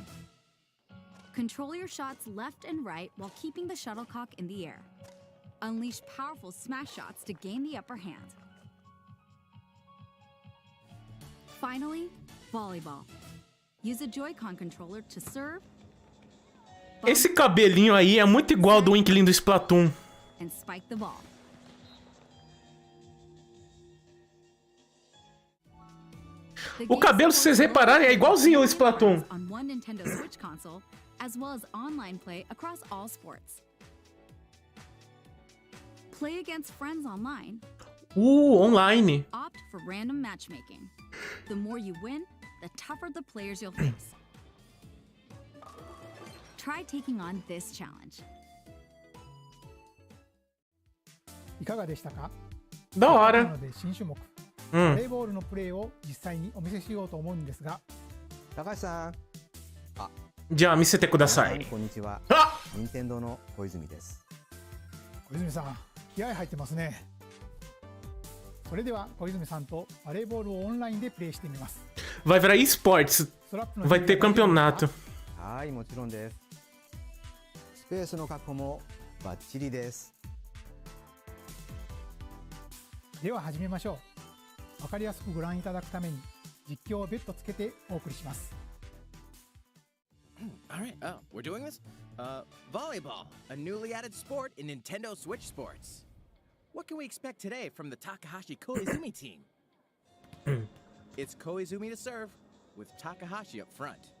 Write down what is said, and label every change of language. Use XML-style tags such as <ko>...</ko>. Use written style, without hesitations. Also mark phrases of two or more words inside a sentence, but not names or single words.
<en>Control your shots left and right while keeping the shuttlecock in the air. Unleash powerful smash shots to gain the upper hand. Finally, volleyball. Use a Joy-Con controller to serve.</en> <pt>Esse cabelinho aí é muito igual ao do Inkling do Splatoon.</pt> <en>And spike the ball.</en> <pt>O cabelo, se vocês repararem, é igualzinho ao Splatoon.</pt> <en>On one Nintendo Switch console, as well as online play across all sports. Play against friends online. Online. Opt for random matchmaking. The more you win, the tougher the players you'll face. Try taking on this challenge.</en> <ja>いかがでしたか？</ja> <pt>Da</pt> <ja>な</ja> <pt>hora.</pt> <ja>ので新種目、バレーボールのプレーを実際にお見せしようと思うんですが、高橋さん、じゃあ見せてください。こんにちは。あ、任天堂の小泉です。小泉さん、気合入ってますね。それでは小泉さんとバレーボールをオンラインでプレーしてみます。</ja> <pt>Vai virar esportes.</pt> <ja>ストラップの</ja> <pt>Vai ter campeonato.</pt> <ja>はい、もちろんです。スペースの確保もバッチリです。では始めましょう。わかりやすくご覧いただくために実況を別途つけてお送りします。</ja> <en>All right, we're doing this? Volleyball, a newly added sport in Nintendo Switch Sports. What can we expect today from the Takahashi Koizumi team? It's Koizumi to serve, with Takahashi up front.</en>